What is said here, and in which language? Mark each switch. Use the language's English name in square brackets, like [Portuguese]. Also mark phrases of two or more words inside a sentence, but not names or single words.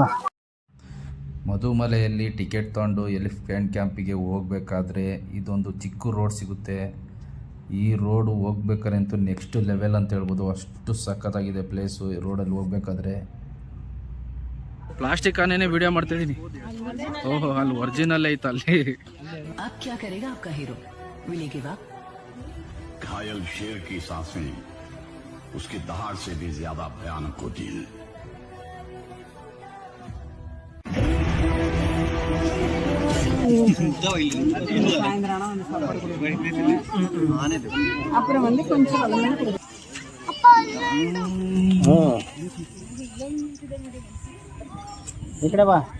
[Kannada] ಮಧುಮಲೆಯಲ್ಲಿ ಟಿಕೆಟ್ ತೊಗೊಂಡು [English] elephant campige [Kannada] ಹೋಗ್ಬೇಕಾದ್ರೆ ಇದೊಂದು ಚಿಕ್ಕ ರೋಡ್ ಸಿಗುತ್ತೆ. ಈ ರೋಡು ಹೋಗ್ಬೇಕಾದ್ರೆ ಅಂತೂ [English] next level [Kannada] ಅಂತ ಹೇಳ್ಬೋದು, ಅಷ್ಟು ಸಖತ್ತಾಗಿದೆ ಪ್ಲೇಸು. ಈ ರೋಡಲ್ಲಿ ಹೋಗ್ಬೇಕಾದ್ರೆ ಪ್ಲಾಸ್ಟಿಕ್ ಆನೇನೆ ವಿಡಿಯೋ ಮಾಡ್ತಿದ್ದೀನಿ. ಓಹೋ, ಅಲ್ಲಿ ಒರಿಜಿನಲ್ ಐತೆ ಅಲ್ಲಿ. [Hindi] अब क्या करेगा आपका हीरो? [English] will he give up? [Hindi] घायल शेर की सांसें उसकी दहाड़ से भी ज्यादा भयानक होती है. [Tamil] அப்புறம் வந்து கொஞ்சம் [Kannada] ಈ ಕಡೆ ಬಾ.